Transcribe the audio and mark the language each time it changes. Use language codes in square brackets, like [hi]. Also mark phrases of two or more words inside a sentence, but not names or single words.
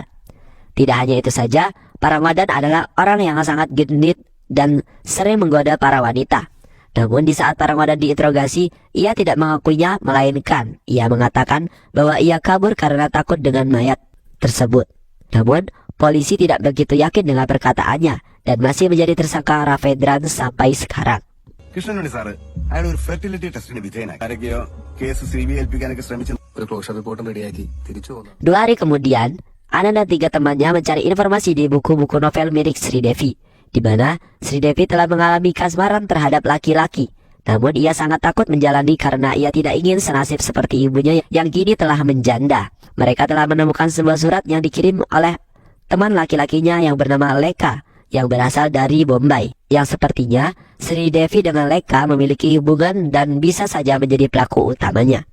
[id] Tidak hanya itu saja, Parangwadan adalah orang yang sangat genit dan sering menggoda para wanita. Namun di saat Parangwadan diinterogasi, ia tidak mengakuinya, melainkan ia mengatakan bahwa ia kabur karena takut dengan mayat tersebut. Namun, polisi tidak begitu yakin dengan perkataannya dan masih menjadi tersangka Ravendran sampai sekarang. [ml] കൃഷ്ണനുണ്ട് സാറ് അയാൾ ഒരു [en] fertility test [ml] വിധേയനായി ആരൊക്കെയോ കേസ് CBI ഏൽപ്പിക്കാനൊക്കെ ശ്രമിച്ചു ഒരു [en] closure report [ml] റെഡിയാക്കി തിരിച്ചു പോന്നു. [id] 2 hari kemudian, Anan dan 3 temannya mencari informasi di buku-buku novel milik Sri Devi, di mana Sri Devi telah mengalami kasmaran terhadap laki-laki. Namun ia sangat takut menjalani karena ia tidak ingin senasib seperti ibunya yang kini telah menjanda. Mereka telah menemukan sebuah surat yang dikirim oleh teman laki-lakinya yang bernama Leka, yang berasal dari Bombay, yang sepertinya Sri Devi dengan Leka memiliki hubungan dan bisa saja menjadi pelaku utamanya.